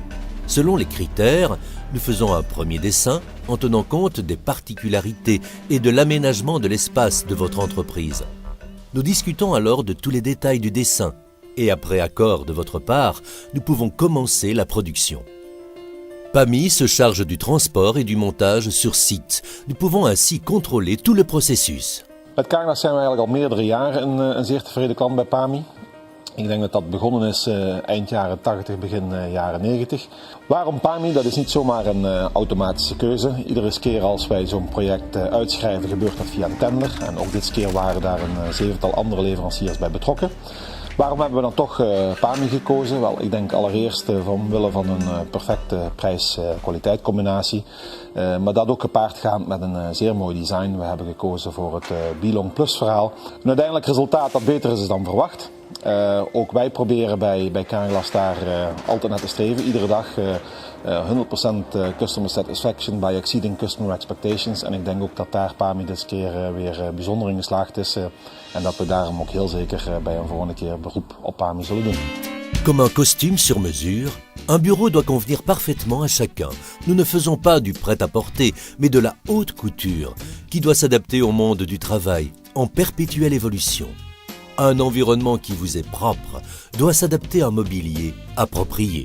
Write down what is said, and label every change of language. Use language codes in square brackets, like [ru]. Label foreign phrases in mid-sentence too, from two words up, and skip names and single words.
[fr] Selon les critères, nous faisons un premier dessin en tenant compte des particularités et de l'aménagement de l'espace de votre entreprise. Nous discutons alors de tous les détails du dessin et après accord de votre part, nous pouvons commencer la production. PAMI se charge du transport et du montage sur site. Nous pouvons ainsi contrôler tout le processus. [nl] Met Carglass zijn we eigenlijk al meerdere jaren een zeer tevreden klant bij PAMI. Ik denk dat dat begonnen is eind jaren 80, begin jaren 90. Waarom PAMI? Dat is niet zomaar een automatische keuze. Iedere keer als wij zo'n project uitschrijven gebeurt dat via een tender. En ook dit keer waren daar een zevental andere leveranciers bij betrokken. Waarom hebben we dan toch PAMI gekozen? Wel, ik denk allereerst vanwille van een perfecte prijs-kwaliteit combinatie. Maar dat ook gepaard gaand met een zeer mooi design. We hebben gekozen voor het Belong Plus verhaal. Een uiteindelijk resultaat dat beter is dan verwacht. Ook wij proberen bij Carglass daar altijd naar te streven. Iedere dag [en] 100% customer satisfaction by exceeding customer expectations. [nl] En ik denk ook dat daar PAMI dit keer weer bijzonder in geslaagd is. En dat we daarom ook heel zeker bij een volgende keer beroep op PAMI zullen doen. [fr] Comme un costume sur mesure, un bureau doit convenir parfaitement à chacun. Nous ne faisons pas du prêt-à-porter, mais de la haute couture, qui doit s'adapter au monde du travail, en perpétuelle évolution. Un environnement qui vous est propre doit s'adapter à un mobilier approprié.